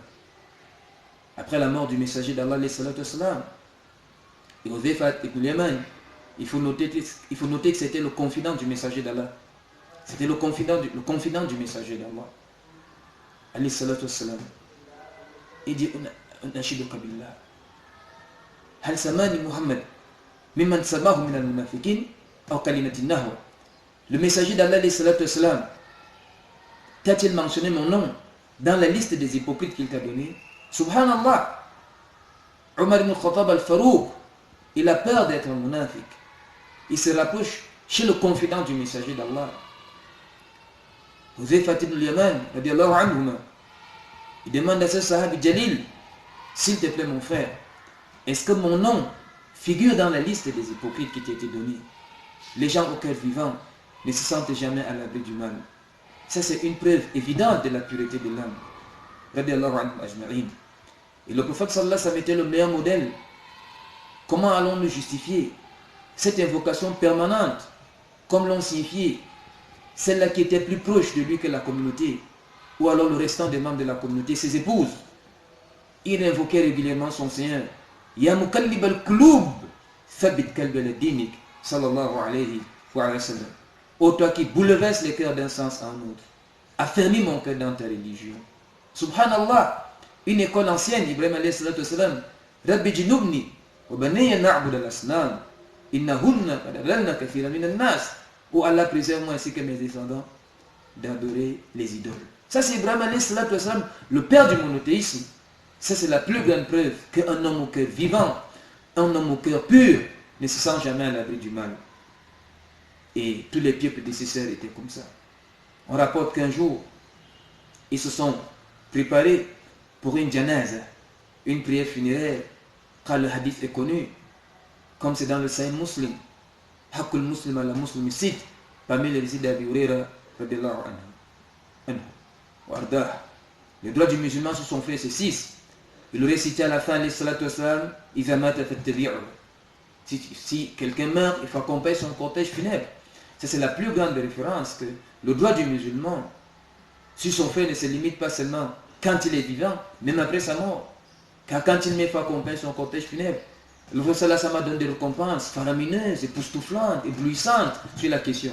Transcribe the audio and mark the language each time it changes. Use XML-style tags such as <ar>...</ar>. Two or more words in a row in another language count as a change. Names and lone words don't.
<fr>Après la mort du messager d'Allah, et Huzaifa ibn Yaman, il faut noter que c'était le confident du messager d'Allah. C'était le confident du messager d'Allah.</fr> <ar>عليه الصلاة والسلام.</ar> <fr>Il dit</fr> <ar>أنشدك بالله. هل سماني محمد ممن سماه من المنافقين أو كلمة نحوها.</ar> <fr>Le messager d'Allah</fr> <ar>عليه الصلاة والسلام,</ar> <fr>t'a-t-il mentionné mon nom dans la liste des hypocrites qu'il t'a donné? Subhanallah. Omar ibn Khattab al-Farouq, il a peur d'être un munafiq. Il se rapproche chez le confident du messager d'Allah. Huzaifa ibn Yaman,</fr> <ar>رضي الله عنهما,</ar> <fr>il demande à ce</fr> <ar>صحابي جليل,</ar> <fr>s'il te plaît mon frère, est-ce que mon nom figure dans la liste des hypocrites qui t'a été donnée? Les gens au cœur vivant ne se sentent jamais à l'abri du mal. Ça c'est une preuve évidente de la pureté de l'âme.</fr> <ar>رضي الله عنه أجمعين.</ar> <fr>Et le prophète</fr> <ar>صلى الله عليه وسلم</ar> <fr>était le meilleur modèle. Comment allons-nous justifier cette invocation permanente, comme l'ont signifié celle-là qui était plus proche de lui que la communauté, ou alors le restant des membres de la communauté, ses épouses? Il invoquait régulièrement son Seigneur.</fr> <ar>يا مقلب القلوب ثبت قلبي على دينك صلى الله عليه وسلم.</ar> <fr>Ô toi qui bouleverse les cœurs d'un sens en autre, affermis mon cœur dans ta religion. Subhanallah, une école ancienne,</fr> <ar>إبراهيم عليه الصلاة والسلام رب اجنبني وبني نعبد الأصنام إنهن قد أضللن كثيرا من الناس.</ar> <fr>Ô Allah, préserve-moi ainsi que mes descendants d'adorer les idoles. Ça c'est Ibrahim</fr> <ar>عليه الصلاة والسلام,</ar> <fr>le père du monothéisme. Ça c'est la plus grande preuve qu'un homme au cœur vivant, un homme au cœur pur, ne se sent jamais à l'abri du mal. Et tous les pieux prédécesseurs étaient comme ça. On rapporte qu'un jour, ils se sont préparés pour une janaza, une prière funéraire, car le hadith est connu, comme c'est dans le Sahih Muslim.</fr> <ar>حق المسلم على المسلم ست,</ar> <fr>parmi les récits d'Abi Huraira,</fr> <ar>رضي الله عنه وأرضاه.</ar> <fr>Les droits du musulman sur son frère, c'est 6. Il aurait cité à la fin,</fr> <ar>عليه الصلاة والسلام, إذا مات فاتبعوه.</ar> <fr>Si quelqu'un meurt, il faut accompagner son cortège funèbre. Ça c'est la plus grande référence, que le droit du musulman sur son frère ne se limite pas seulement quand il est vivant, même après sa mort. Car quand il met, il faut accompagner son cortège funèbre. Le prophète</fr> <ar>صلى الله عليه وسلم</ar> <fr>donne des récompenses faramineuses, époustouflantes, éblouissantes sur la question.</fr>